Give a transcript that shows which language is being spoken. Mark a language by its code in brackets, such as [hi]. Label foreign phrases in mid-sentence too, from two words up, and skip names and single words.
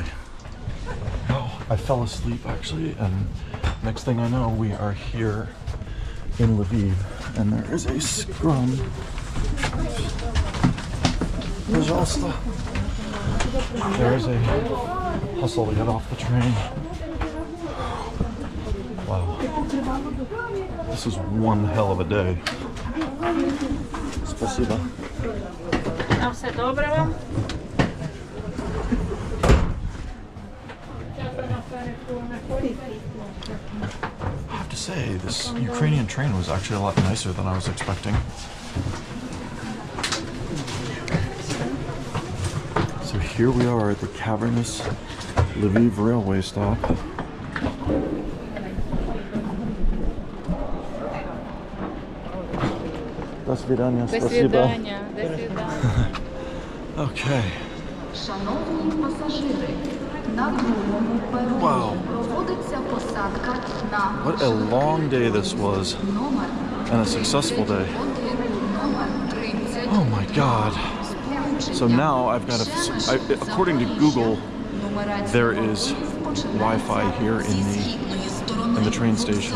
[en] Oh, I fell asleep actually, and next thing I know, we are here in Lviv, and there is a scrum. [ru] Пожалуйста. [en] There is a hustle to get off the train. Wow. This is one hell of a day. [ru] Спасибо. [uk] Na все добре вам? [en] I have to say, this Ukrainian train was actually a lot nicer than I was expecting. So here we are at the cavernous Lviv railway stop. [ru] До свидания. До Спасибо. свидания. До свидания. [en] Okay. [uk] Шановні пасажири, на другому пероні [en] Wow. [uk] проводиться посадка на [en] What a long day this was. [uk] номер [en] And a successful day. [uk] 1, номер 30. [en] Oh my god. So now I've got according to Google, there is Wi-Fi here in the train station.